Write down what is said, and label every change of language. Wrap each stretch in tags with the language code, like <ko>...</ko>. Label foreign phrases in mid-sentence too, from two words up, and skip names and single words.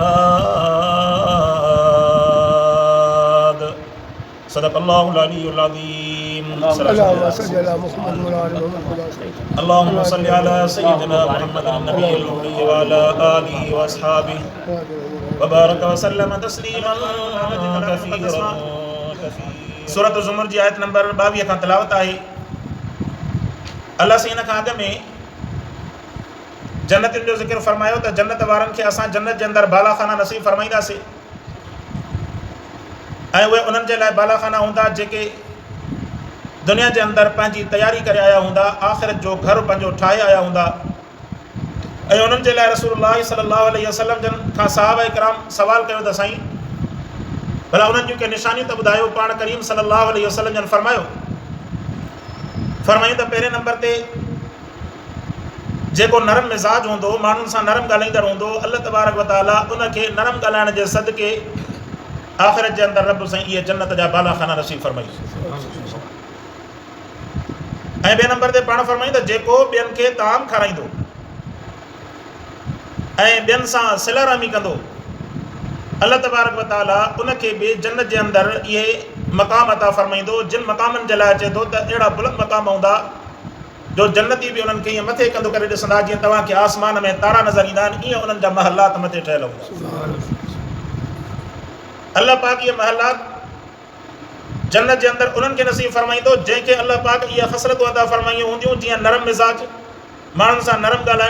<ar>هاد صدق الله العلي العظيم اللهم صل على سيدنا محمد النبي الأمي وعلى آله وأصحابه وبارك وسلم تسليما كثيرا</ar> <sd>सूरत ज़ुमर जी आयत नंबर 22 खां तिलावत आहे। अल्लाह से इन खां अॻु में जन्नतुनि जो ज़िक्र फरमायो त जन्नत वारनि खे असां जन्नत जे अंदरि बालाखाना नसीब फरमाईंदासीं ऐं उहे उन्हनि जे लाइ बालाखाना हूंदा जेके दुनिया जे अंदरि पंहिंजी तयारी करे आया हूंदा, आख़िरत जो घर पंहिंजो ठाहे आया हूंदा। ऐं उन्हनि जे लाइ रसूलुल्लाह</sd> <ar>صلى الله عليه وسلم</ar> <sd>जन खां सहाबा इकराम सवाल कयो त साईं भला उन्हनि जूं के निशानियूं त ॿुधायो। पाण करीम</sd> <ar>صلى الله عليه وسلم</ar> <sd>जन फरमायूं त पहिरें नंबर ते जेको नरम मिज़ाज हूंदो, माण्हुनि सां नरम ॻाल्हाईंदड़ हूंदो,</sd> <ar>الله تبارك وتعالى</ar> <sd>उनखे नरम ॻाल्हाइण जे सदके आख़िरत जे अंदरि रब साईं इहे जन्नत जा बालाखाना नसीब फरमाई। ऐं ॿिए नंबर ते पाण फरमायूं त जेको ॿियनि खे ताम खाराईंदो ऐं ॿियनि सां सिला रहमी कंदो,</sd> <ar>الله تبارك وتعالى</ar> <sd>उनखे बि जन्नत जे अंदरि इहे मक़ाम अता फरमाईंदो जिन मक़ामनि जे लाइ चए थो त अहिड़ा बुलंद मक़ाम हूंदा जो जन्नती बि उन्हनि खे ईअं मथे कंदो करे ॾिसंदा जीअं तव्हांखे आसमान में तारा नज़र ईंदा आहिनि, ईअं उन्हनि जा महलात मथे ठहियल हूंदा। अल्लाह पाक इहे महलात जन्नत जे अंदरि उन्हनि खे नसीब फरमाईंदो जंहिंखे अल्लाह पाक इहा ख़सरतूं अता फरमायूं हूंदियूं जीअं नरम मिज़ाज, माण्हुनि सां नरम ॻाल्हाइण।</sd>